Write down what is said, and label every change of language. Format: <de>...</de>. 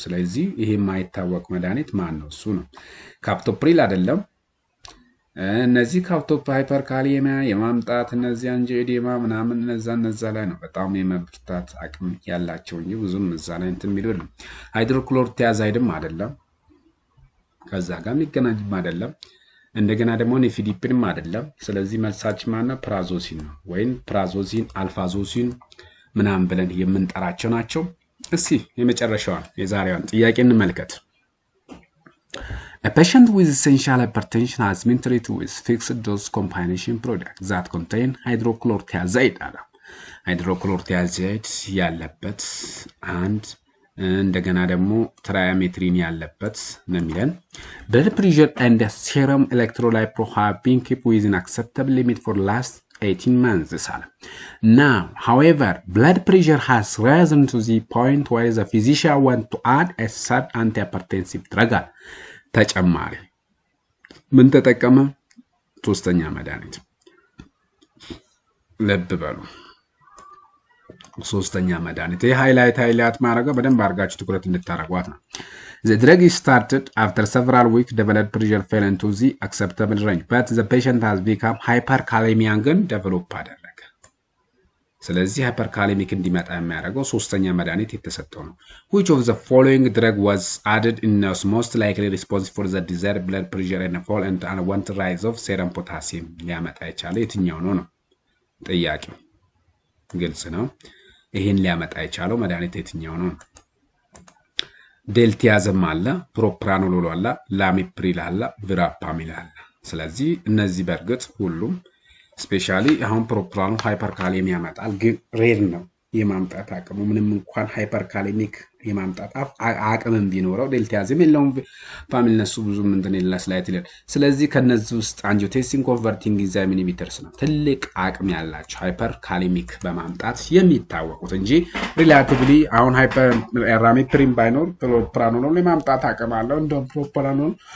<am>ስለዚህ ይሄ የማይታወቅ መድኃኒት ማን ነው? እሱ ነው። ካፕቶፕሪል አይደለም። እነዚህ ካፕቶፕ ሃይፐርካሊየሚያ የማምጣት እነዚህ አንጂኦኤዴማ ምናምን እነዛ ላይ ነው በጣም የመብርታት አቅም ያላቸው እንጂ ብዙም እዛ ላይ እንትን የሚሉ ነው። ሃይድሮክሎር ቲያዛይድም አይደለም፣ ከዛ ጋር የሚገናኝም አይደለም። እንደገና ደግሞ ኒፊዲፕንም አይደለም። ስለዚህ መልሳችን ማነው? ፕራዞሲን ነው፣ ወይም ፕራዞሲን አልፋዞሲን ምናምን ብለን የምንጠራቸው ናቸው። እስኪ የመጨረሻዋን የዛሬዋን ጥያቄ እንመልከት።</am> <en>A patient with essential hypertension has been treated with fixed dose combination products that contain hydrochlorothiazide.</en> <am>ሃይድሮክሎሮቲያዛይድ ያለበት አንድ እንደገና ደግሞ ትራያሜትሪን ያለበት ነው የሚለን።</am> <en>blood pressure and serum electrolyte have been kept within acceptable limit for last 18 months. Now, however, blood pressure has risen to the point where the physician wants to add a third antihypertensive drug.</en> <am>ተጨማሪ ምን ተጠቀመ? ሶስተኛ መድኃኒት። ልብ በሉ፣ ሶስተኛ መድኃኒት። ይሄ ሃይላይት ማድረገው በደንብ አድርጋችሁ ትኩረት እንድታረጓት ነው።</am> <en>The drug is started after several weeks. The blood pressure fell into the acceptable range, but the patient has become hyperkalemia</en> <am>ግን</am> <en>develop</en> <am>አደረገ። ስለዚህ ሃይፐርካሌሚክ እንዲመጣ የሚያደርገው ሶስተኛ መድኃኒት የተሰጠው ነው።</am> <en>which of the following drug was added in is most likely responsible for the desired blood pressure and fall and unwanted rise of serum potassium?</en> <am>ሊያመጣ የቻለው የትኛው ነው? ጥያቄው ግልጽ ነው። ይሄን ሊያመጣ የቻለው መድኃኒት የትኛው ነው? ዴልቲያዝም አለ፣ ፕሮፕራኖሎል አለ፣ ላሚፕሪል አለ፣ ቪራፓሚል አለ። ስለዚህ እነዚህ በርግጥ ሁሉም ስፔሻሊ አሁን ፕሮፕራኑ ሃይፐርካሌሚያ ያመጣል፣ ግን ሬር ነው የማምጣት አቅሙ። ምንም እንኳን ሃይፐርካሌሚክ የማምጣት አቅምም ቢኖረው ዴልታያዝም የለውም ፋሚሊ ነሱ ብዙ እንትን የለ ስላይት ይላል። ስለዚህ ከነዚህ ውስጥ አንጂዮቴንሲን ኮንቨርቲንግ ኢንዛይም ኢንሂቢተርስ ነው ትልቅ አቅም ያላቸው ሃይፐርካሌሚክ በማምጣት የሚታወቁት እንጂ ሪላቲቭሊ አሁን ሃይፐራሚፕሪን ባይኖር ፕሮፕራኖል የማምጣት አቅም አለው እንደውም ፕሮፕራኖል</am>